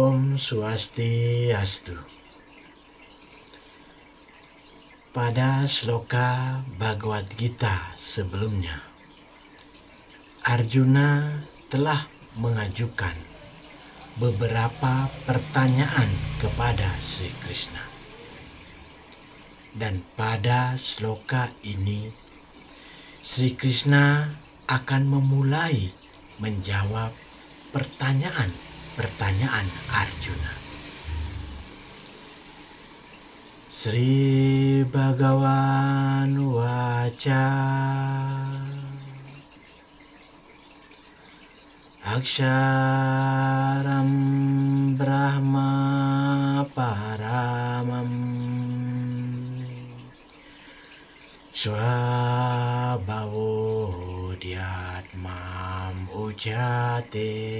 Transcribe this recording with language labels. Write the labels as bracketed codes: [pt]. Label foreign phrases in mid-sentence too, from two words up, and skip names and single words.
[id] Swastiastu. Pada sloka Bhagavad Gita sebelumnya, Arjuna telah mengajukan beberapa pertanyaan kepada Sri Krishna. Dan pada sloka ini, Sri Krishna akan memulai menjawab pertanyaan Arjuna. [sa] Sri Bhagavan Uwaca Aksharam Brahma Paramam Swabhavo Dhyatmam Ujjate